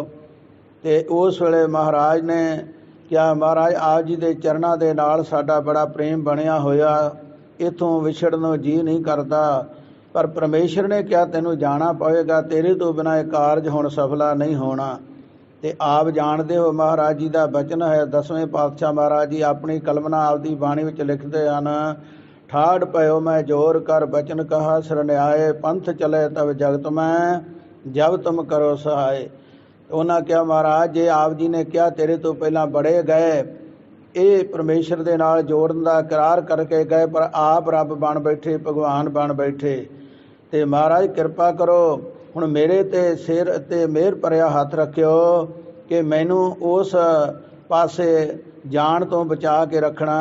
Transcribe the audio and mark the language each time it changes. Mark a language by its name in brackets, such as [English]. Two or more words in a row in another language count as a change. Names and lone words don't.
[Punjabi] ਅਤੇ ਉਸ ਵੇਲੇ ਮਹਾਰਾਜ ਨੇ ਕਿਹਾ, ਮਹਾਰਾਜ ਆਪ ਜੀ ਦੇ ਚਰਨਾਂ ਦੇ ਨਾਲ ਸਾਡਾ ਬੜਾ ਪ੍ਰੇਮ ਬਣਿਆ ਹੋਇਆ, ਇੱਥੋਂ ਵਿਛੜਨ ਨੂੰ ਜੀ ਨਹੀਂ ਕਰਦਾ। ਪਰ ਪਰਮੇਸ਼ਰ ਨੇ ਕਿਹਾ, ਤੈਨੂੰ ਜਾਣਾ ਪਵੇਗਾ, ਤੇਰੇ ਤੋਂ ਬਿਨਾਂ ਇਹ ਕਾਰਜ ਹੁਣ ਸਫਲਾ ਨਹੀਂ ਹੋਣਾ। ਅਤੇ ਆਪ ਜਾਣਦੇ ਹੋ, ਮਹਾਰਾਜ ਜੀ ਦਾ ਬਚਨ ਹੈ। 10ਵੇਂ ਪਾਤਸ਼ਾਹ ਮਹਾਰਾਜ ਜੀ ਆਪਣੀ ਕਲਮਨਾ ਆਪਦੀ ਬਾਣੀ ਵਿੱਚ ਲਿਖਦੇ ਹਨ, [Hindi] ठाड़ पयो मैं जोर कर बचन कहा सरन्याय पंथ चले तब जगत में जब तुम करो सहाय। [Punjabi] ਉਹਨਾਂ ਕਿਹਾ ਮਹਾਰਾਜ ਜੇ ਆਪ ਜੀ ਨੇ ਕਿਹਾ ਤੇਰੇ ਤੋਂ ਪਹਿਲਾਂ ਬੜੇ ਗਏ, ਇਹ ਪਰਮੇਸ਼ਰ ਦੇ ਨਾਲ ਜੋੜਨ ਦਾ ਇਕਰਾਰ ਕਰਕੇ ਗਏ, ਪਰ ਆਪ ਰੱਬ ਬਣ ਬੈਠੇ, ਭਗਵਾਨ ਬਣ ਬੈਠੇ। ਤੇ ਮਹਾਰਾਜ ਕਿਰਪਾ ਕਰੋ ਹੁਣ ਮੇਰੇ ਤੇ ਸਿਰ ਤੇ ਮਿਹਰ ਭਰਿਆ ਹੱਥ ਰੱਖਿਓ ਕਿ ਮੈਨੂੰ ਉਸ ਪਾਸੇ ਜਾਣ ਤੋਂ ਬਚਾ ਕੇ ਰੱਖਣਾ।